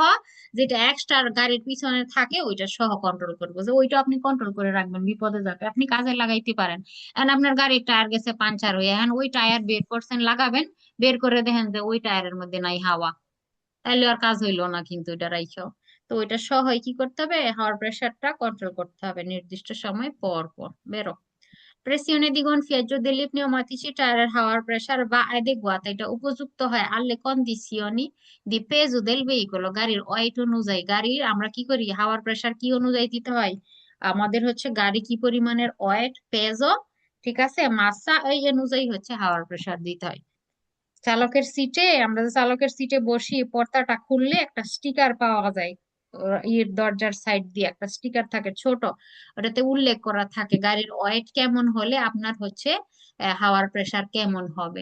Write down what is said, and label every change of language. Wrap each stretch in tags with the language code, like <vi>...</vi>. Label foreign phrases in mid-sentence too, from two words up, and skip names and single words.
<bn>যেটা এক্সট্রা গাড়ির পিছনে থাকে ওইটা সহ কন্ট্রোল করবো, যে ওইটা আপনি কন্ট্রোল করে রাখবেন, বিপদে যাতে আপনি কাজে লাগাইতে পারেন। এখন আপনার গাড়ির টায়ার গেছে পাঞ্চার হয়ে, এখন ওই টায়ার বের করছেন লাগাবেন, বের করে দেখেন যে ওই টায়ারের মধ্যে নাই হাওয়া, তাইলে আর কাজ হইলো না কিন্তু এটা রাইখাও। তো ওইটা সহ কি করতে হবে? হাওয়ার প্রেসারটা কন্ট্রোল করতে হবে নির্দিষ্ট সময় পর পর।</bn> <it>বেরো Pressione di gonfiaggio degli pneumatici,</it> <bn>টায়ারের হাওয়ার প্রেসার বা adeguata, এটা উপযুক্ত হয়</bn> <it>alle condizioni di peso del veicolo,</it> <bn>গাড়ির ওয়েট অনুযায়ী। গাড়ির আমরা কি করি, হাওয়ার প্রেসার কি অনুযায়ী দিতে হয়? আমাদের হচ্ছে গাড়ি কি পরিমাণের ওয়েট, পেজও, ঠিক আছে, মাসা, এই অনুযায়ী হচ্ছে হাওয়ার প্রেসার দিতে হয়। চালকের সিটে, আমরা যে চালকের সিটে বসি, পর্দাটা খুললে একটা স্টিকার পাওয়া যায়, ইয়ের দরজার সাইড দিয়ে একটা স্টিকার থাকে ছোট, ওটাতে উল্লেখ করা থাকে গাড়ির ওয়েট কেমন হলে আপনার হচ্ছে হাওয়ার প্রেসার কেমন হবে।</bn>